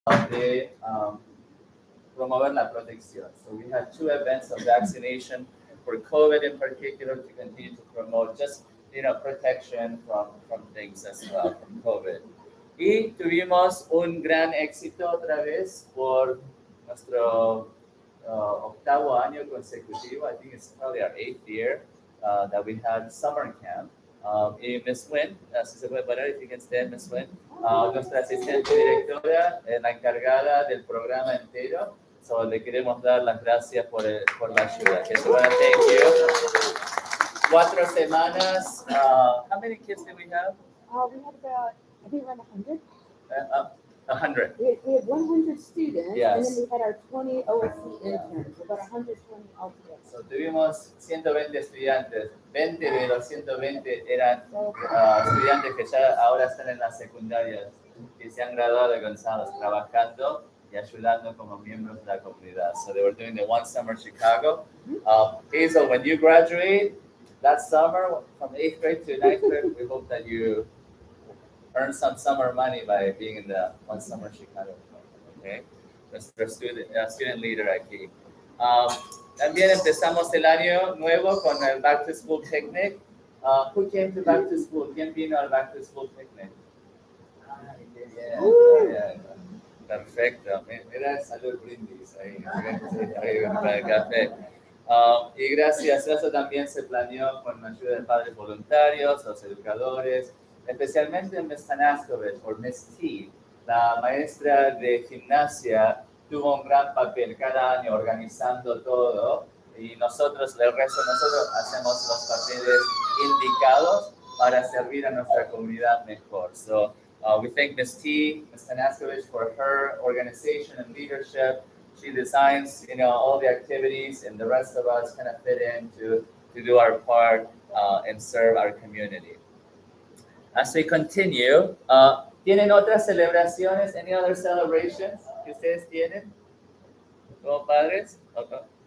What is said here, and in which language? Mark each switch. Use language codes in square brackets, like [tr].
[es] de promover la protección. [en] So we had 2 events of vaccination for COVID in particular to continue to promote just, protection from things as well, from COVID. [es] Y tuvimos un gran éxito otra vez por nuestro 8º año consecutivo. [en] I think it's probably our 8th year that we had summer camp. [es] Y Ms. Wynn, si se puede parar, [en] if you can stand, [es] Ms. Wynn, nuestra asistente directora, la encargada del programa entero. So le queremos dar las gracias por la ayuda. [en] Okay, so thank you. [es] 4 semanas. [en] How many kids did we have? We had about, I think around 100. 100. We had 100 students, Yes. and then we had our 20 OSC interns, about 120 altogether. [es] So tuvimos 120 estudiantes. 20 de los 120 eran estudiantes que ya ahora están en las secundarias y se han graduado de González trabajando y ayudando como miembros de la comunidad. [en] So they were doing the One Summer Chicago. Hazel, when you graduate that summer from 8th grade to 9th grade, we hope that you earn some summer money by being in the One Summer Chicago. [es] Okay, nuestro [en] student leader [es] aquí. También empezamos el año nuevo con el Back to School Picnic. [en] Who came to Back to School? [es] ¿Quién vino al Back to School Picnic? Yeah. Perfecto. Mira el salud brindis ahí para el café. Y gracias a eso también se planeó con la ayuda de padres voluntarios, los educadores, especialmente Ms. Tanaskovich o Ms. T, la maestra de gimnasia, tuvo un gran papel cada año organizando todo y nosotros, el resto de nosotros, hacemos los papeles indicados para servir a nuestra comunidad mejor. [en] So we thank Ms. T, Ms. Tanaskovich for her organization and leadership. She designs, all the activities, and the rest of us kind of fit in to do our part and serve our community. As we continue, [es] ¿tienen otras celebraciones? [en] Any other celebrations [es] que ustedes tienen como padres? Okay.